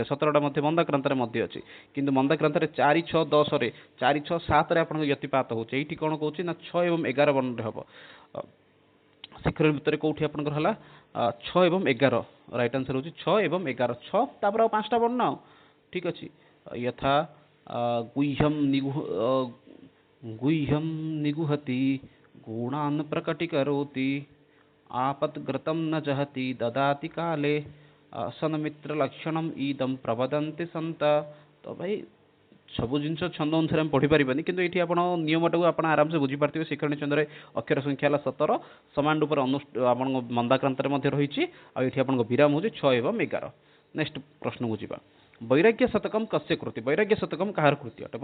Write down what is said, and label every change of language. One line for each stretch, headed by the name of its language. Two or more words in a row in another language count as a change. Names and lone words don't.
Odia: 17ଟା ମଧ୍ୟ ମନ୍ଦାକ୍ରାନ୍ତରେ ମଧ୍ୟ ଅଛି କିନ୍ତୁ ମନ୍ଦାକ୍ରାନ୍ତରେ 4, 6, 10ରେ 4, 6, 7ରେ ଆପଣଙ୍କ ୟତିପାତ ହେଉଛି। ଏଇଠି କ'ଣ କହୁଛି ନା 6 ଏବଂ 11 ବର୍ଣ୍ଣରେ ହେବ। ଶିଖରଣୀ ଭିତରେ କୋଉଠି ଆପଣଙ୍କର ହେଲା 6 ଏବଂ 11
English: right answer
Odia: ହେଉଛି 6 ଏବଂ 11 6 ତାପରେ ଆଉ 5ଟା ବର୍ଣ୍ଣ ଠିକ୍ ଅଛି।
Sanskrit: यथा गुह्यं निगुहति गुणान् प्रकटीकरोति आपद्घृतं न जहति ददाति काले सन्मित्रलक्षणम् इदं प्रवदन्ति सन्त।
Hindi: तो भाई
Odia: ସବୁ ଜିନିଷ ଛନ୍ଦ ଅନୁସାରେ ଆମେ ପଢ଼ିପାରିବାନି କିନ୍ତୁ ଏଇଠି ଆପଣ ନିୟମଟାକୁ ଆପଣ ଆରାମସେ ବୁଝିପାରୁଥିବେ। ଶିଖରଣୀ ଛନ୍ଦରେ ଅକ୍ଷର ସଂଖ୍ୟା ହେଲା 17 ସମାନ ରୂପରେ ଆପଣଙ୍କ ମନ୍ଦାକ୍ରାନ୍ତରେ ମଧ୍ୟ ରହିଛି ଆଉ ଏଠି ଆପଣଙ୍କ ବିରାମ ହେଉଛି 6 ଏବଂ 11। ନେକ୍ସଟ ପ୍ରଶ୍ନକୁ ଯିବା
Sanskrit: ବୈରାଗ୍ୟ ଶତକମ୍ କସ୍ୟ କୃତି
Odia: ବୈରାଗ୍ୟ ଶତକମ୍ କାହାର କୃତି ଅଟେ।